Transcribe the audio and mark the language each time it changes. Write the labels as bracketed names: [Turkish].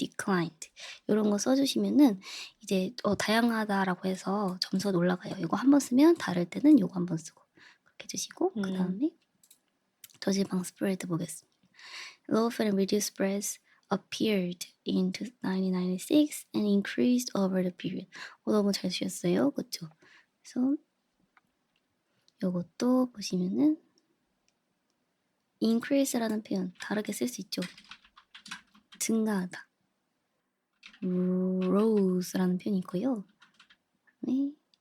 [Korean] declined 요런 거 써 주시면은 이제 다양하다라고 해서 점수가 올라가요. 요거 한 번 쓰면 다를 때는 요거 한 번 쓰고 그렇게 해 주시고 그다음에 저지방 스프레드 보겠습니다. [English] Low fat and reduced spreads appeared in 1996 and increased over the period. [Korean] 너무 잘 쓰셨어요. 그쵸? 그래서 요것도 보시면은 increase라는 표현 다르게 쓸 수 있죠. 증가하다. rose라는 표현이 있고요. 네.